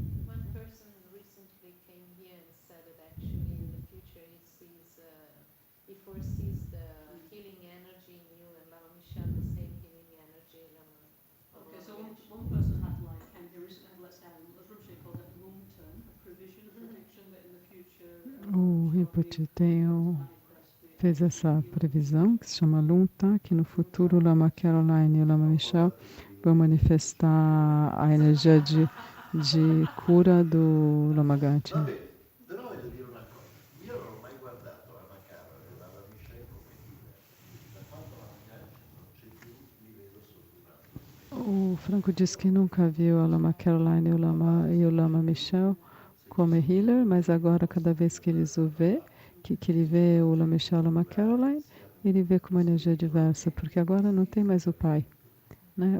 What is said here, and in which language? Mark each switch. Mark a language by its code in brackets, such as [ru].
[en] One person recently came here and said that actually in the future he foresees the healing energy in you, and Lama Michel the same healing energy. Okay, so one person had like, and there is, let's say, as Rinpoche called it, long-term, a provision, a prediction that in the future. [pt] O Rinpoche fez essa previsão, que se chama Lunta, que no futuro o Lama Caroline e o Lama Michel vão manifestar a energia de cura do Lama Gante. [it] Va bene, però voglio dire una cosa. Io non ho mai guardato la Macaro e la Michelle come healer. Da quando la Macaro non c'è più, li vedo sotto un altro. [pt] O Franco disse que nunca viu a Lama Caroline e o Lama Michel como healer, mas agora cada vez que ele vê o Lama Michel e o Lama Caroline, ele vê com uma energia diversa, porque agora não tem mais o pai, né?